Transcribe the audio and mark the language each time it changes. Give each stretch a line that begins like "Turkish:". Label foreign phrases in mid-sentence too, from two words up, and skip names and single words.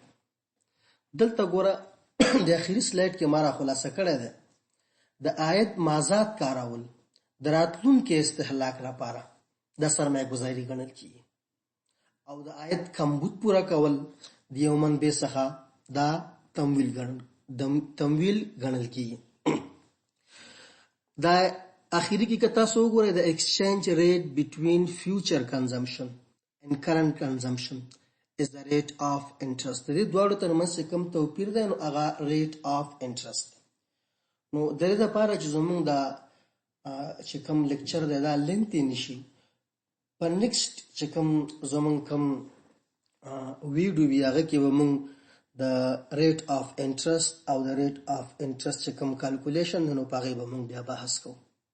Pashto: دلته ګوره د اخري سلایډ کې ما را خلاصه کړی دی د عاید مازاد کارول د راتلونکي استهلاک لپاره د سرمایه ګزاري ګڼل کېږي او د عاید کمبود پوره کول د یو منبع څخه دا تمویل ګڼل کېږي. دا اخري کې که تاسو وګورئ
English: the exchange rate between future consumption and current consumption is the rate of interest.
Pashto: د دې دواړو ترمنځ کوم توپیر دی نو هغه
English: rate of interest.
Pashto: نو د دې لپاره چې زموږ دا چې کوم لیکچر دی دا لینتي نشي، په نیکسټ چې کوم زموږ کوم ویډیو وي هغه کې به موږ د
English: rate of interest
Pashto: او د
English: rate of interest
Pashto: چې کوم کالکولیشن دی نو په هغې به موږ بیا بحث کوو.